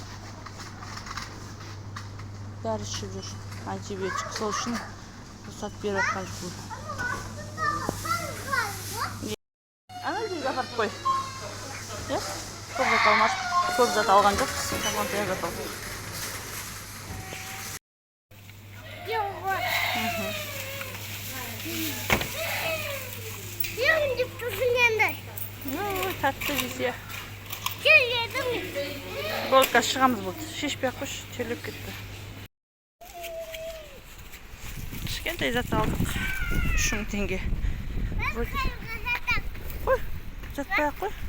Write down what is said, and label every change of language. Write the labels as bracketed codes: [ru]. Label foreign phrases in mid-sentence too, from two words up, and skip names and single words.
[kk] Дәрі ішіп жүр. Антибиотик. Сол үшін рұқсат беріп жатқан жоқпын. Ана жерге апарып қой. Иә? Көп зат алмадық. Көп зат алған жоқпыз. Тамақ зат алдық. [tr] Yoğurt. Yoğurt yapıyorsun yanında. [kk] Ой, тәтті жесе. [tr] Yedim. [kk] Болды, қазір шығамыз болды. Шешпей ақ қойшы, терлеп кетті. Кішкентай зат алдық. 3000 теңге. Қой, жатпай ақ қой.